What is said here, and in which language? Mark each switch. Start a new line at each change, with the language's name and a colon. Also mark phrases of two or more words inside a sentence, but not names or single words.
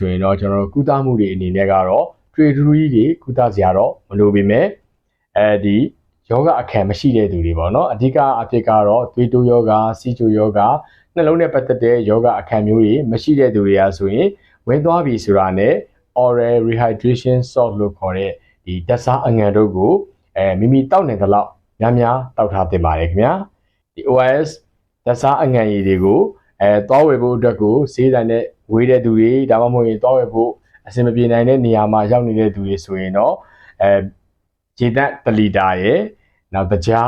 Burmese: ရင်တော့ကျွန်တော်တို့ကုသမှုတွေအနေနဲ့ကတော့တွေ့ထူးကြီးတွေကုသစရာတော့မလိုပေမဲ့ဒီယောဂအခက်မရှိတဲ့သူတွေပေါ့နော်အဓိကအဖြစ်ကတော့သွေးတိုးယောဂစီးချိုယောဂနှလုံးနဲ့ပတ်သက်တဲ့ယောဂအခက်မျိုးတွေမရှိတဲ့သူတွေကဆိုရင်ဝင်သွားပြီဆိုတာနဲ့
English: oral rehydration salt
Burmese: လို့ခေါ်တဲ့ဒီဓာတ်စားအငံတို့ကိုမိမိတောက်နေသလောက်များများတောက်ထားသင့်ပါတယ်ခင်ဗျာဒီ ORS ဓာတ်စားအငံရည်တွေကိုသွားဝယ်ဖို့အတွက် ကိုဈေးဆိုင်နဲ့ဝေးတဲ့သူတွေဒါမှမဟုတ်ရင်သွားဝယ်ဖို့အဆင်မပြေနိုင်တဲ့နေရာမှာရောက်နေတဲ့သူတွေဆိုရင်တော့ရေသန့်1လီတာရဲ့နောက်တကြား